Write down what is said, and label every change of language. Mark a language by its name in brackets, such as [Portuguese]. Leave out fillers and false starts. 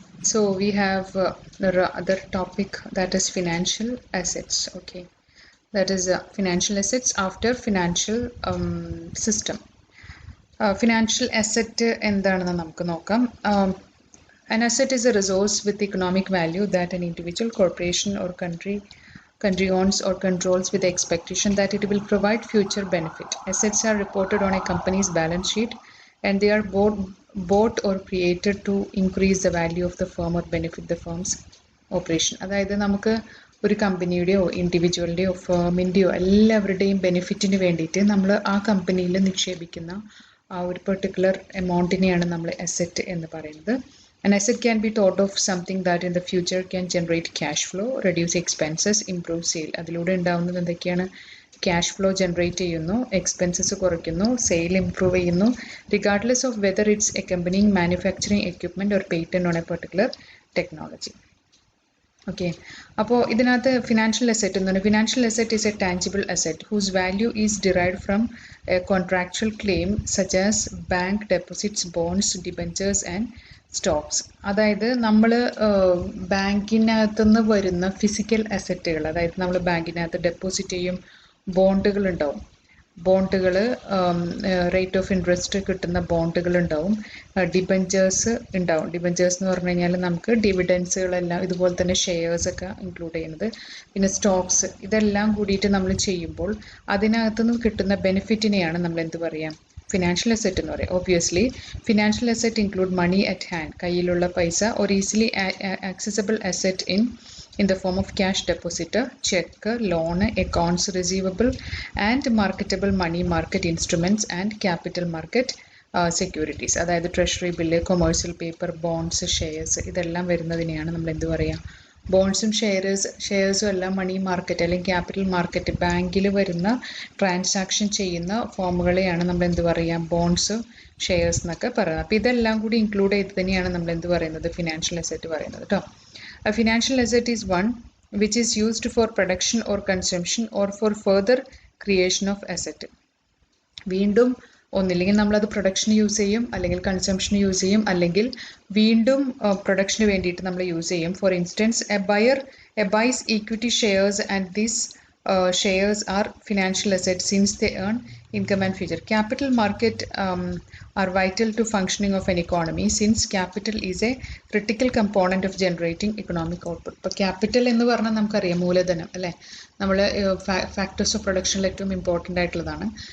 [English] So we have the other topic, that is financial assets. Okay, that is financial assets after financial system. [Malayalam] Financial asset എന്താണെന്ന് നമുക്ക് നോക്കാം. [English] An asset is a resource with economic value that an individual, corporation or country owns or controls with the expectation that it will provide future benefit. Assets are reported on a company's balance sheet and they are bought or created to increase the value of the firm or benefit the firm's operation. [Malayalam] അതായത് നമുക്ക് ഒരു കമ്പനിയുടെയോ ഇൻഡിവിജ്വലിൻ്റെയോ ഫേമിൻ്റെയോ എല്ലാവരുടെയും ബെനിഫിറ്റിന് വേണ്ടിയിട്ട് നമ്മൾ ആ കമ്പനിയിൽ നിക്ഷേപിക്കുന്ന ആ ഒരു പെർട്ടിക്കുലർ എമൗണ്ടിനെയാണ് നമ്മൾ അസെറ്റ് എന്ന് പറയുന്നത്. [English] An asset can be thought of something that in the future can generate cash flow, reduce expenses, improve sale. [Malayalam] അതിലൂടെ ഉണ്ടാവുന്നത് എന്തൊക്കെയാണ്? ക്യാഷ് ഫ്ലോ ജനറേറ്റ് ചെയ്യുന്നു, എക്സ്പെൻസസ് കുറയ്ക്കുന്നു, സെയിൽ ഇംപ്രൂവ് ചെയ്യുന്നു, [English] Regardless of whether it's accompanying manufacturing equipment or patent on a particular technology. [Malayalam] Okay, അപ്പോൾ ഇതിനകത്ത് financial asset എന്ന് പറഞ്ഞാൽ [English] Financial asset is a tangible asset whose value is derived from a contractual claim such as bank deposits, bonds, debentures and stocks. [Malayalam] അതായത് നമ്മൾ ബാങ്കിനകത്തുനിന്ന് വരുന്ന physical അസറ്റുകൾ, അതായത് നമ്മൾ ബാങ്കിനകത്ത് deposit ചെയ്യും, ബോണ്ടുകൾ ഉണ്ടാവും, ബോണ്ടുകൾ റേറ്റ് ഓഫ് ഇൻട്രസ്റ്റ് കിട്ടുന്ന ബോണ്ടുകൾ ഉണ്ടാവും, ഡിബഞ്ചേഴ്സ് ഉണ്ടാവും. ഡിബഞ്ചേഴ്സ് എന്ന് പറഞ്ഞു കഴിഞ്ഞാൽ നമുക്ക് ഡിവിഡൻസുകളെല്ലാം ഇതുപോലെ തന്നെ ഷെയർസൊക്കെ ഇൻക്ലൂഡ് ചെയ്യുന്നത്, പിന്നെ സ്റ്റോക്സ്, ഇതെല്ലാം കൂടിയിട്ട് നമ്മൾ ചെയ്യുമ്പോൾ അതിനകത്തുനിന്ന് കിട്ടുന്ന ബെനിഫിറ്റിനെയാണ് നമ്മൾ എന്ത് പറയാം? ഫിനാൻഷ്യൽ അസെറ്റ് എന്ന് പറയും. [English] obviously financial asset include money at hand, [Malayalam] കയ്യിലുള്ള പൈസ, [English] or easily accessible asset in the form of cash depositor, check, loan, accounts receivable and marketable money market instruments and capital market securities. [Malayalam] അതായത് treasury bill, commercial paper, bonds, shares, ഇതെല്ലാം വരുന്നതിനെയാണ് നമ്മൾ എന്ത് പറയുക? ബോണ്ട്സും ഷെയർസും എല്ലാം money market അല്ലെങ്കിൽ capital market, ബാങ്കിൽ വരുന്ന transaction ചെയ്യുന്ന ഫോമുകളെയാണ് നമ്മൾ എന്ത് പറയുക? ബോണ്ട്സ്, ഷെയർസ് എന്നൊക്കെ പറയുന്നത്. അപ്പോൾ ഇതെല്ലാം കൂടി ഇൻക്ലൂഡ് ചെയ്ത് തന്നെയാണ് നമ്മൾ എന്ത് പറയുന്നത്? ഫിനാൻഷ്യൽ അസെറ്റ് പറയുന്നത് കേട്ടോ. [English] A financial asset is one which is used for production or consumption or for further creation of asset. [Malayalam] വീണ്ടും ഒന്നില്ലെങ്കിൽ നമ്മളത് പ്രൊഡക്ഷന് യൂസ് ചെയ്യും, അല്ലെങ്കിൽ കൺസംഷന് യൂസ് ചെയ്യും, അല്ലെങ്കിൽ വീണ്ടും പ്രൊഡക്ഷന് വേണ്ടിയിട്ട് നമ്മൾ യൂസ് ചെയ്യും. [English] For instance, a buys equity shares and this shares are financial assets since they earn income and future. Capital market are vital to functioning of an economy since capital is a critical component of generating economic output. [Malayalam] ഇപ്പോൾ capital എന്ന് പറഞ്ഞാൽ നമുക്കറിയാം മൂലധനം അല്ലേ, നമ്മൾ factors of പ്രൊഡക്ഷനിൽ ഏറ്റവും important ആയിട്ടുള്ളതാണ്.